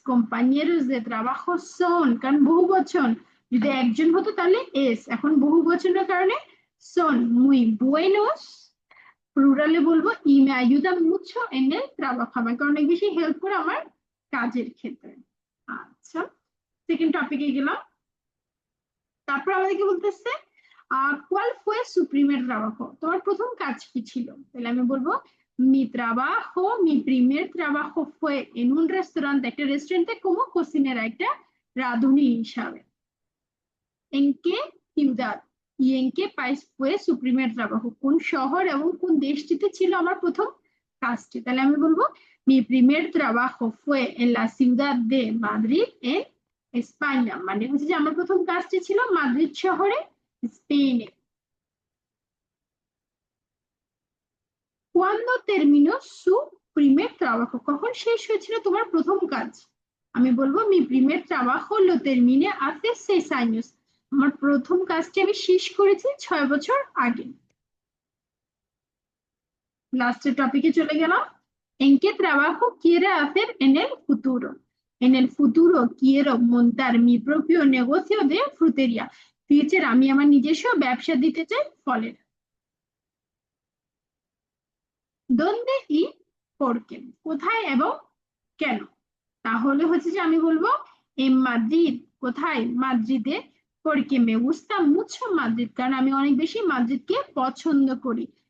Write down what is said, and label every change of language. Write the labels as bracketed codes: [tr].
[es] compañeros de trabajo son, [bn] কারণ বহু বচন, যদি একজন হতো তাহলে এস, এখন বহু বচনের কারণে [es] son muy buenos, [bn] প্লুরালে বলবো [es] y me ayuda mucho en el trabajo, [bn] আমাকে অনেক বেশি হেল্প করে আমার কাজের ক্ষেত্রে। আচ্ছা, সেকেন্ড টপিকে গেলাম। তারপর আমাদেরকে বলতেছে [es] ¿cuál fue su primer trabajo, [bn] তোমার প্রথম কাজ কি ছিল। তাহলে আমি বলবো [es] mi primer trabajo fue en un restaurante, [bn] একটা রেস্টুরেন্টে [es] como cocinera, [bn] একটা রাঁধুনি হিসাবে। [es] en qué ciudad y en qué país fue su primer trabajo, [bn] কোন শহর এবং কোন দেশটিতে ছিল আমার প্রথম কাজটি। তাহলে আমি বলবো [es] mi primer trabajo fue en la ciudad de Madrid en España, [bn] মানে হচ্ছে যে আমার প্রথম কাজটি ছিল মাদ্রিদ শহরে, স্পেনে। [es] cuando terminó su primer trabajo, [bn] কখন শেষ হয়েছিল তোমার প্রথম কাজ। আমি বলবো [es] mi primer trabajo lo terminé hace 6 años, [bn] আমার প্রথম কাজটি আমি শেষ করেছি 6 বছর আগে। লাস্টের টপিকে চলে গেলাম। [es] ¿En qué trabajo quiere hacer en el futuro? En el futuro quiero montar mi propio negocio de frutería. [bn] Future আমি আমার নিজস্ব ব্যবসা দিতে চাই ফলের। [es] দোনদে ই পড়কে, [bn] কোথায় এবং কেন? তাহলে হচ্ছে যে আমি বলবো এম মাদ্রিদ, কোথায়? মাদ্রিদে। [es] porque me gusta mucho [bn] Madrid, কারণ আমি অনেক বেশি মাদ্রিদকে পছন্দ করি।